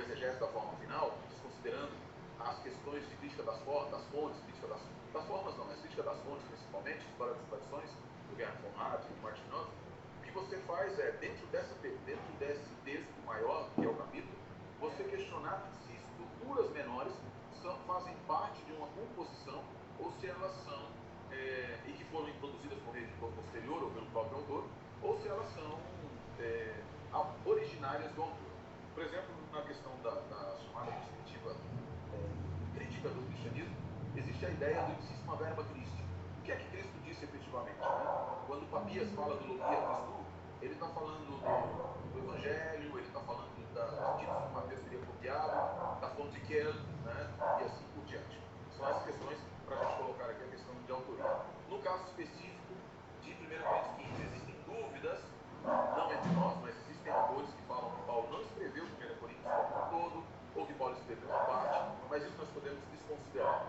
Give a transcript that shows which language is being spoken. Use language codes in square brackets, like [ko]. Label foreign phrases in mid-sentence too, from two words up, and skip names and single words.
[pt] exegese da forma final, desconsiderando as questões de crítica das fontes, crítica das formas não, mas crítica das fontes principalmente, história das tradições, do Gerhard von Rad e do Martin Luther, o que você faz é, dentro desse texto maior, que é o capítulo, você questionar se estruturas menores fazem parte de uma composição ou se elas são, e que foram introduzidas por editor posterior ou pelo próprio autor, ou se elas são originárias do autor. Por exemplo, na questão da chamada perspectiva crítica do cristianismo, existe a ideia do [la] ipsíssima verba Christi. [pt] O que é que Cristo disse efetivamente? Né? Quando Papias fala do [el] Λόγια Χριστού, [pt] ele está falando do Evangelho, ele está falando dos títulos que Mateus teria copiado, da fonte que ele, né? E assim por diante. São as questões para a gente colocar aqui a questão de autoria. No caso específico de 1 Coríntios 15, existem dúvidas, não entre nós, mas existem autores que falam que Paulo não escreveu 1 Coríntios como um todo, ou que Paulo escreveu uma parte, mas isso nós podemos desconsiderar.